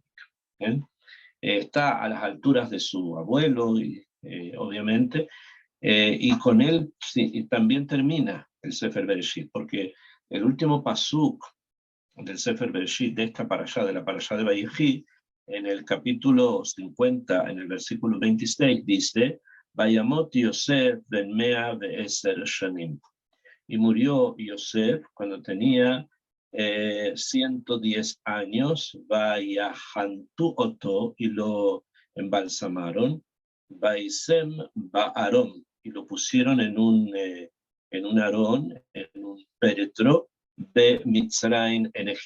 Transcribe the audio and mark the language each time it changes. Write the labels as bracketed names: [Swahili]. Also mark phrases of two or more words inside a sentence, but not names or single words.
[Spanish] Está a las alturas de su abuelo, obviamente, y con él sí, también termina el Sefer Bereshit, porque el último pasuk del Sefer Bereshit, de esta parashá, de la parashá de Vayhi, en el capítulo 50, en el versículo 26, dice, [Hebrew] וימת יוסף בן מאה ועשר שנים. [Spanish] Y murió Yosef cuando tenía 110 años, [Hebrew] ויחנטו אותו, [Spanish] y lo embalsamaron, [Hebrew] ויישם בארון, [Spanish] y lo pusieron en un arón, en un féretro de Mitzrayim en Egipto.